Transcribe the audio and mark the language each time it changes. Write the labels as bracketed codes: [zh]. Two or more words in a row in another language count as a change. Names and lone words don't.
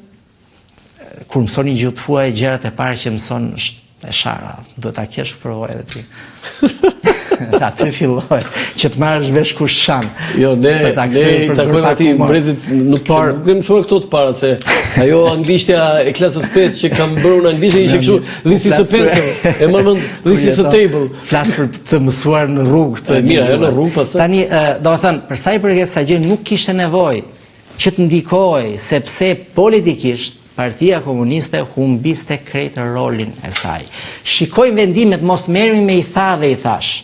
[sq] Kur mësoni gjuhë të huaj, gjërat e para që mëson është e shara. Duhet ta kesh provoj edhe ti. Aty filloj që të marrësh vesh kush shan. Jo, ne takojmë aty brezit nuk kemë mësuar këto të parat se ajo anglishtja e klasës 5 që kam bërë në anglisht ishte kështu [en] this is a pencil. [sq] E marr mend [en] this is a table. [sq] Flas për të mësuar në rrugë të mirë, në rrugë pastaj. Tani, domethënë, për sa I përket kësaj gjë nuk kishte nevojë që të ndikoj sepse politikisht Partia Komuniste humbiste krejt rolin e saj. Shikoj vendimet, mos merremi me I tha dhe I thash.